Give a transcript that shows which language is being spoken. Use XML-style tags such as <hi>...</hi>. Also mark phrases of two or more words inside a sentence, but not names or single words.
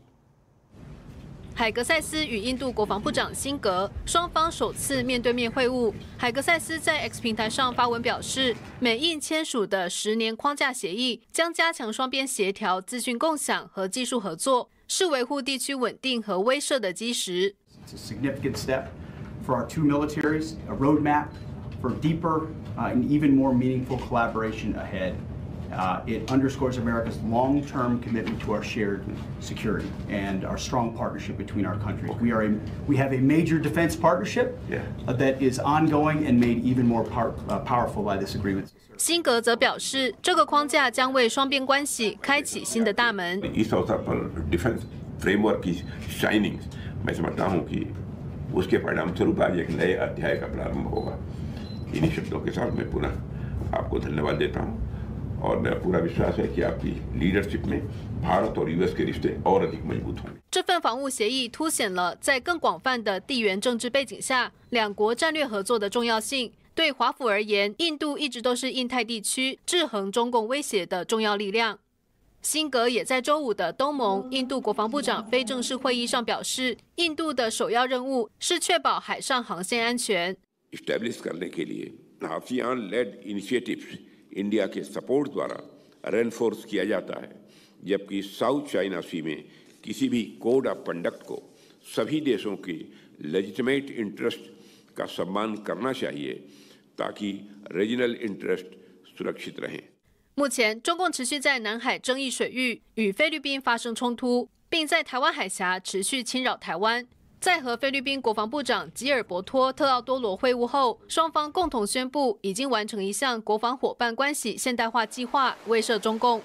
<zh>海格塞斯与印度国防部长辛格双方首次面对面会晤。海格塞斯在 X 平台上发文表示，美印签署的10年框架协议将加强双边协调、资讯共享和技术合作，是维护地区稳定和威慑的基石。</zh> <en>It's a significant step for our two militaries, a roadmap for deeper and even more meaningful collaboration ahead. It underscores America's long-term commitment to our shared security and our strong partnership between our countries. We have a major defense partnership that is ongoing and made even more powerful by this agreement.</en> <zh>辛格则表示，这个框架将为双边关系开启新的大门。</zh> <hi>इस अवसर पर</hi> <en>defense framework</en> <hi>की शाइनिंग मैं समझता हूं कि उसके परिणामस्वरूप आज एक नए अध्याय का प्रारंभ होगा। इन्हीं शब्दों के साथ मैं पुनः आपको धन्यवाद देता हूं और पूरा विश्वास है कि आपकी लीडरशिप में भारत और यूएस के रिश्ते और अधिक मजबूत होंगे।</hi> <zh>这份防务协议凸显了在更广泛的地缘政治背景下，两国战略合作的重要性。对华府而言，印度一直都是印太地区制衡中共威胁的重要力量。辛格也在周五的东盟印度国防部长非正式会议上表示，印度的首要任务是确保海上航线安全。</zh> <hi>Establish करने के लिए</hi> <en>ASEAN-led initiatives</en> <hi>इंडिया के सपोर्ट द्वारा रेनफोर्स किया जाता है, जबकि साउथ चाइना सी में किसी भी</hi> <en>code of conduct</en> <hi>को सभी देशों के</hi> <en>legitimate interest</en> <hi>का सम्मान करना चाहिए, ताकि</hi> <en>regional interest</en> <hi>सुरक्षित रहें।</hi> <zh>目前，中共持续在南海争议水域与菲律宾发生冲突，并在台湾海峡持续侵扰台湾。在和菲律宾国防部长吉尔伯托·特奥多罗会晤后，双方共同宣布已经完成一项国防伙伴关系现代化计划，威慑中共。</zh>